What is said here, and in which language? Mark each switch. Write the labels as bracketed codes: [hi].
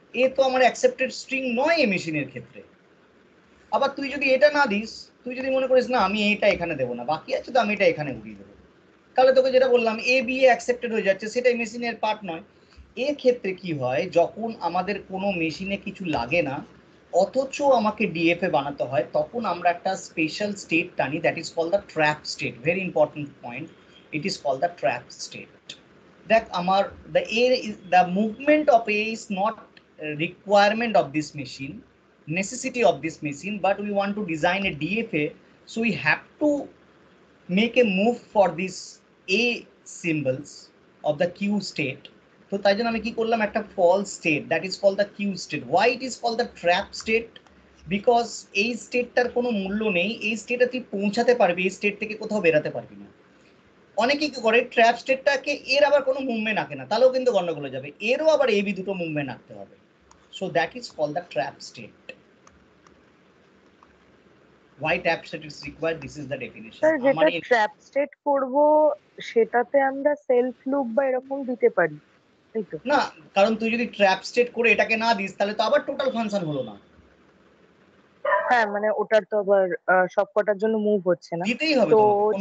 [bn] এ তো আমার accepted string নয় এই মেশিনের ক্ষেত্রে। আবার তুই যদি এটা না দিস, তুই যদি মনে করিস না আমি এটা এখানে দেবো না, বাকি আছে তো আমি এটা এখানে উঠিয়ে দেবো, তাহলে তোকে যেটা বললাম এ বি এ অ্যাকসেপ্টেড হয়ে যাচ্ছে, সেটাই মেশিনের পার্ট নয়। এর ক্ষেত্রে কি হয়, যখন আমাদের কোনো মেশিনে কিছু লাগে না অথচ আমাকে ডিএফএ বানাতে হয়, তখন আমরা একটা স্পেশাল স্টেট টানি, [en] That is call the trap state. Very important point, it is call the trap state. [bn] দেখ আমার [en] the movement of A is not a requirement of this machine, necessity of this machine, but we want to design a DFA, so we have to make a move for this A symbols of the Q state. [bn] তো তাই জন্য আমি কি করলাম, একটা false state, [en] that is called the Q state. Why it is called the trap state? [bn] Because এই স্টেটটার কোনো মূল্য নেই, এই স্টেটে তুই পৌঁছাতে পারবি, এই স্টেট থেকে কোথাও বেরাতে পারবি না। অনেকে কি করে, ট্র্যাপ স্টেটটাকে এর আবার কোনো মুভমেন্ট আঁকে না, তাহলেও কিন্তু গন্ডগোল হয়ে যাবে, এরও আবার এবি দুটো মুভমেন্ট আঁকতে হবে। [en] So that is call the trap state. Why trap state is required, this is the definition. [bn] Sir আমার যেটা ট্র্যাপ স্টেট করব সেটাতে আমরা সেলফ লুপ বা এরকম দিতে পারি, তাই তো? না, কারণ তুই যদি ট্র্যাপ স্টেট করে এটাকে না দিস তাহলে তো আবার টোটাল ফাংশন হলো না। হ্যাঁ মানে ওটার তো আবার সবকটার জন্য মুভ হচ্ছে না, দিতেই হবে তো তোমাকে, কোনো